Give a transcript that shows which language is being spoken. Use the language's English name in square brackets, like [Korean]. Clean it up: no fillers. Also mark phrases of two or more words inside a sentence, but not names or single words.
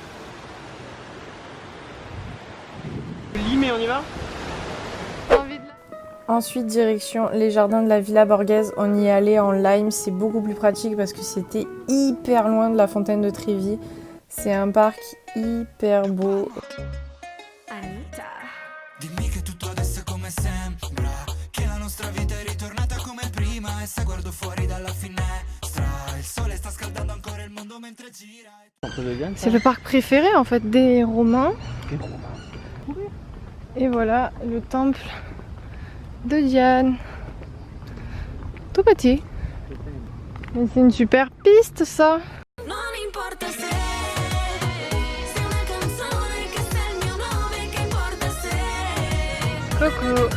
[French] Limé, on y va? Ensuite, direction les jardins de la Villa Borghese. On y allait en Lime. C'est beaucoup plus pratique parce que c'était hyper loin de la fontaine de Trévi. C'est un parc hyper beau. Anita. [Italian] Dimmi che tutto adesso è come sembra, che la nostra vita è ritornata come prima e se guardo fuori dalla finestra il sole sta scaldando ancora il mondo mentre gira. [French] C'est le parc préféré en fait des Romains. Et voilà le temple de Diane. Tout petit. Mais c'est une super piste ça. Coucou.